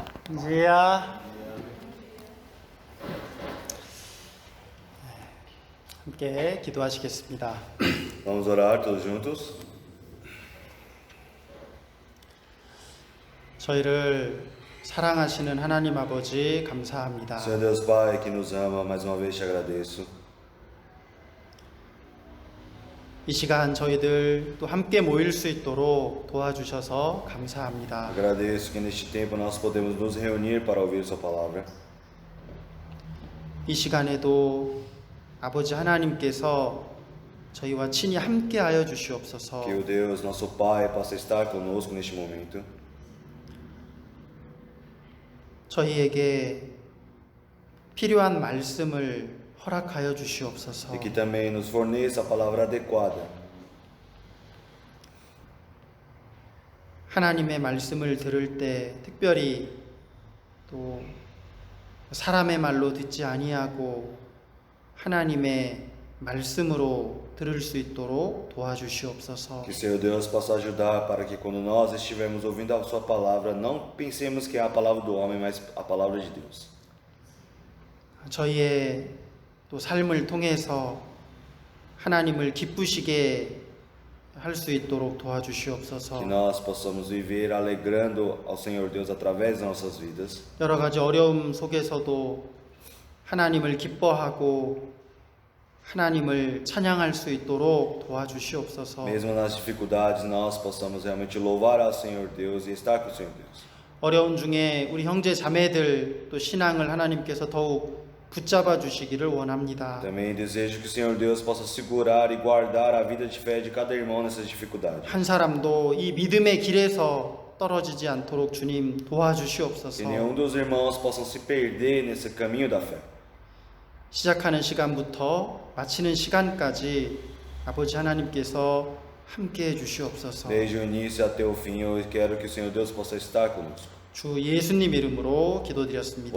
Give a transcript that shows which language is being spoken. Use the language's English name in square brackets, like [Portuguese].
[Korean] 이제야 함께 기도하시겠습니다. [Portuguese] Vamos orar todos juntos. [Korean] 저희를 사랑하시는 하나님 아버지 감사합니다. [Portuguese] Senhor Deus Pai que nos ama, mais uma vez te agradeço. [Korean] 이 시간 저희들 또 함께 모일 수 있도록 도와주셔서 감사합니다. [Portuguese] Agradeço que neste tempo nós podemos nos reunir para ouvir Sua palavra. [Korean] 이 시간에도 아버지 하나님께서 저희와 친히 함께하여 주시옵소서. [Portuguese] Que o Deus, nosso Pai, possa estar conosco neste momento. [Korean] 저희에게 필요한 말씀을 허락하여 주시옵소서. [Portuguese] E que também nos forneça a palavra adequada. [Korean] 하나님의 말씀을 들을 때 특별히 또 사람의 말로 듣지 아니하고 하나님의 말씀으로 들을 수 있도록 도와주시옵소서. [Portuguese] Que o Senhor Deus possa ajudar para que quando nós estivermos ouvindo a Sua palavra, não pensemos que é a palavra do homem, mas a palavra de Deus. [Korean] 저희의 또 삶을 통해서 하나님을 기쁘시게 할 수 있도록 도와주시옵소서. [Portuguese] Que nós possamos viver alegrando ao Senhor Deus através das nossas vidas. [Korean] 여러 가지 어려움 속에서도 하나님을 기뻐하고 하나님을 찬양할 수 있도록 도와주시옵소서. [Portuguese] Mesmo nas dificuldades, nós possamos realmente louvar ao Senhor Deus e estar com o Senhor Deus. [Korean] 어려운 중에 우리 형제 자매들 또 신앙을 하나님께서 더욱 붙잡아 주시기를 원합니다. [Portuguese] Também desejo que o Senhor Deus possa segurar e guardar a vida de fé de cada irmão nessas dificuldades. [Korean] 한 사람도 이 믿음의 길에서 떨어지지 않도록 주님 도와주시옵소서. [Portuguese] Que nenhum dos irmãos possam se perder nesse caminho da fé. [Korean] 시작하는 시간부터 마치는 시간까지 아버지 하나님께서 함께 해 주시옵소서. [Portuguese] Desde o início até o fim, eu quero que o Senhor Deus possa estar conosco. [Korean] 주 예수님 이름으로 기도드렸습니다.